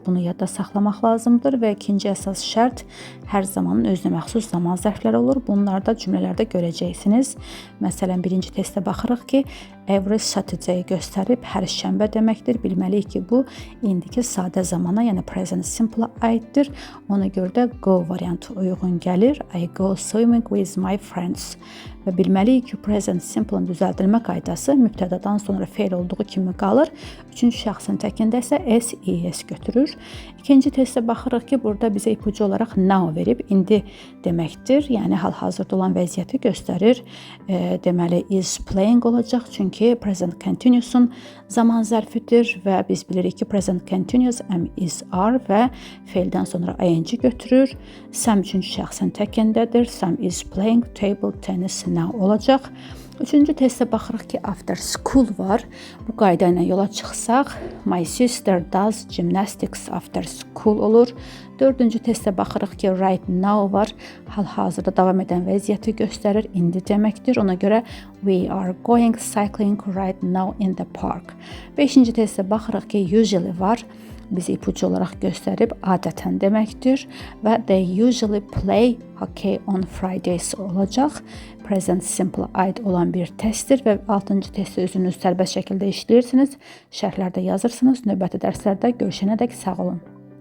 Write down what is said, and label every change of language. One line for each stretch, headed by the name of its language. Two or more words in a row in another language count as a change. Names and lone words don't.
Azerbaijani: Bunu yadda saxlamaq lazımdır və ikinci əsas şərt hər zamanın özünə məxsus zaman zərfləri olur. Bunlarda cümlələrdə görəcəksiniz. Məsələn, birinci testə baxırıq ki,
English: every Saturday
Azerbaijani: göstərib hər şənbə deməkdir. Bilməliyik ki, bu indiki sadə zamana, yəni
English: present simple-a
Azerbaijani: aiddir. Ona görə də go variantı uyğun gəlir.
English: I go swimming with my friends.
Azerbaijani: Və bilməliyik ki,
English: present simple-ın
Azerbaijani: düzəldilmə qaydası mübtədadan sonra fe'l olduğu kimi qalır. Üçüncü şəxsin təkində isə s, es götürür. İkinci testə baxırıq ki, burada bizə ipucu olaraq now verib, indi deməkdir. Yəni, hal-hazırda olan vəziyyəti göstərir. Deməli,
English: is playing
Azerbaijani: olacaq, çünki
English: present continuous-un
Azerbaijani: zaman zərfidir və biz bilirik ki,
English: present continuous am, is, are
Azerbaijani: və fe'ldən sonra ing götürür. Sam üçüncü şəxsin təkindədir.
English: Sam is playing table tennis now
Azerbaijani: olacaq. Üçüncü testə baxırıq ki,
English: after school var.
Azerbaijani: Bu qayda ilə yola çıxsaq,
English: my sister does gymnastics after school olur.
Azerbaijani: Dördüncü testə baxırıq ki,
English: right now var.
Azerbaijani: Hal-hazırda davam edən vəziyyəti göstərir, indi deməkdir. Ona görə
English: we are going cycling right now in the park.
Azerbaijani: Beşinci testə baxırıq ki, usually var. Bizi ipucu olaraq göstərib, adətən deməkdir və
English: they usually play hockey on Fridays
Azerbaijani: olacaq.
English: Present simple
Azerbaijani: aid olan bir testdir və 6-cı testi özünüz sərbəst şəkildə işləyirsiniz. Şərhlərdə yazırsınız. Növbəti dərslərdə görüşənədək sağ olun.